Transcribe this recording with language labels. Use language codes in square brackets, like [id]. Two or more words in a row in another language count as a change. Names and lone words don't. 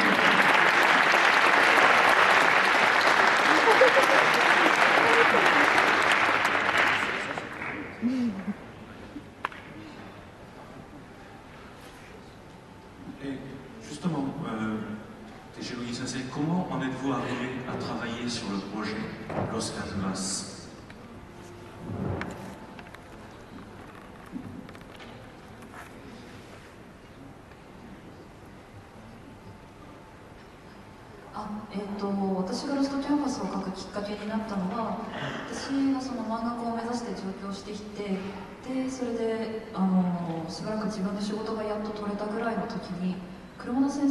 [fr] Et justement, Tejirogi Sensei, comment en êtes-vous arrivé à travailler sur le projet Los Canvas? [ja] 私がロストキャンバスを書くきっかけになったのは、私がその漫画家を目指して上京してきて、でそれでしばらく自分で仕事がやっと取れたぐらいの時に、車田先